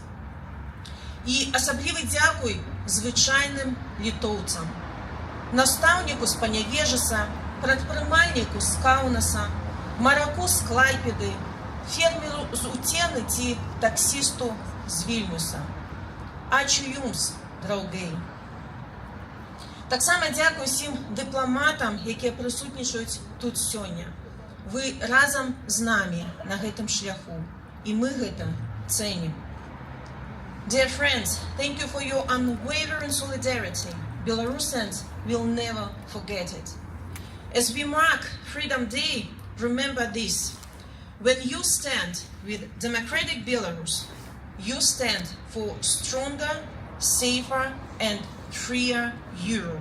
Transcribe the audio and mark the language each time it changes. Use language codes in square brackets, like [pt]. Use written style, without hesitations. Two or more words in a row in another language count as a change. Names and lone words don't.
[be] І асаблівы дзякуй звычайным літоўцам, настаўніку з Панявежаса, прадпрымальніку з Каўнаса, мараку з Клайпеды, фермеру з Уцены ці таксісту з Вільнюса. [lt] Ačiū jums, draugai. [be] Таксама дзякуй усім дыпламатам, якія прысутнічаюць тут сёння. Вы разам з намі на гэтым шляху, і мы гэта цэнім. [en] Dear friends, thank you for your unwavering solidarity. Belarusians will never forget it. As we mark Freedom Day, remember this. When you stand with democratic Belarus, you stand for stronger, safer, and freer Europe.